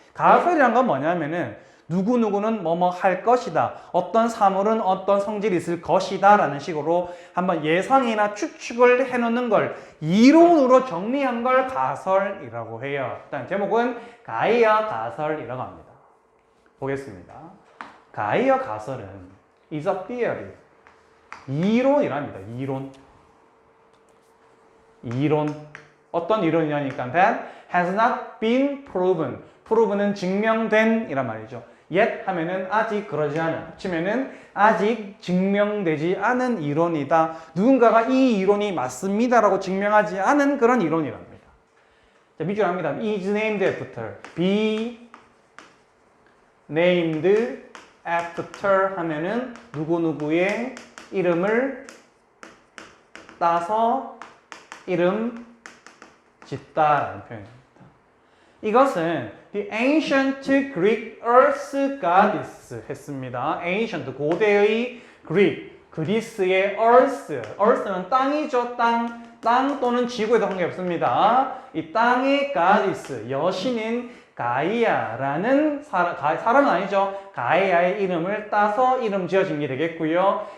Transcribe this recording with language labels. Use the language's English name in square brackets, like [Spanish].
[Korean] 가설이란 건 뭐냐면은 누구누구는 뭐뭐 할 것이다. 어떤 사물은 어떤 성질이 있을 것이다. 라는 식으로 한번 예상이나 추측을 해놓는 걸 이론으로 정리한 걸 가설이라고 해요. 일단 제목은 가이아 가설이라고 합니다. 보겠습니다. 가이아 가설은 [English] is a theory. [Korean] 이론이랍니다. 이론. 어떤 이론이냐니까 [English] that has not been proven. [Korean] proven은 증명된 이란 말이죠. yet 하면은 아직 그러지 않은. 합치면은 아직 증명되지 않은 이론이다. 누군가가 이 이론이 맞습니다라고 증명하지 않은 그런 이론이랍니다. 자, 밑줄 합니다. [English] is named after. be named after [Korean] 하면은 누구누구의 이름을 따서 이름 짓다라는 표현입니다. 이것은 [English] the ancient Greek earth goddess [Korean] 했습니다. ancient 고대의 그리스의 earth는 땅이죠. 땅 또는 지구에도 관계없습니다. 이 땅의 goddess 여신인 가이아라는 사람은 아니죠. 가이아의 이름을 따서 이름 지어진 게 되겠고요.